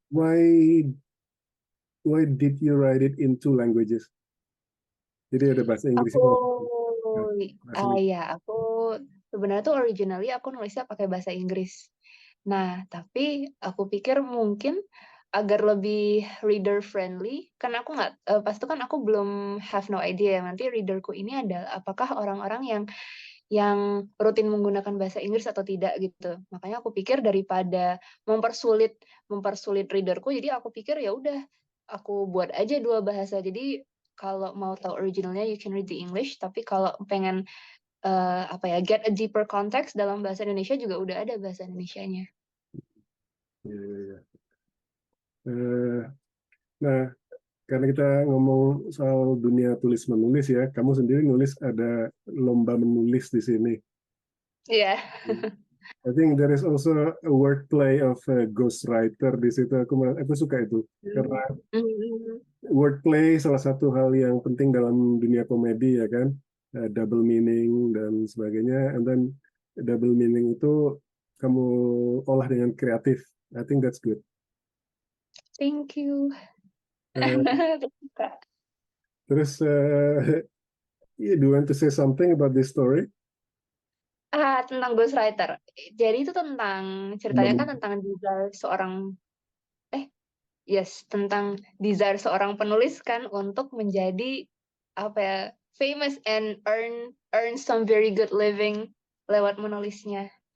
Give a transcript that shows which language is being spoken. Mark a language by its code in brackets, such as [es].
[en] why why did you write it in two languages? [id] Jadi ada bahasa Aku Inggrisnya, bahasa aku sebenarnya tuh originally aku nulisnya pakai bahasa Inggris. Nah, tapi aku pikir mungkin agar lebih reader friendly, kan aku nggak pas itu kan aku belum [en] have no idea [id] ya nanti reader-ku ini adalah apakah orang-orang yang rutin menggunakan bahasa Inggris atau tidak gitu. Makanya aku pikir daripada mempersulit mempersulit reader-ku, jadi aku pikir ya udah aku buat aja 2 bahasa. Jadi kalau mau tahu originalnya [en] you can read the English, [id] tapi kalau pengen, [en] get a deeper context [id] dalam bahasa Indonesia juga udah ada bahasa Indonesianya. Ya, ya, ya. Eh, nah, karena kita ngomong soal dunia tulis menulis ya, kamu sendiri nulis ada lomba menulis di sini. Iya. [en] I think there is also a wordplay of a ghostwriter [id] di situ. Aku suka itu karena Mhm. wordplay salah satu hal yang penting dalam dunia komedi ya kan. Double meaning dan sebagainya. [en] And then double meaning [id] itu kamu olah dengan kreatif. [en] I think that's good. Thank you. Eh, [id] Suka. terus, [en] yeah, do you want to say something about this story? [id] Tentang ghostwriter. Jadi itu tentang ceritanya kan Lomba- tentang desire seorang tentang desire seorang penulis kan untuk menjadi, apa ya, [en] famous and earn earn some very good living [id] lewat menulisnya.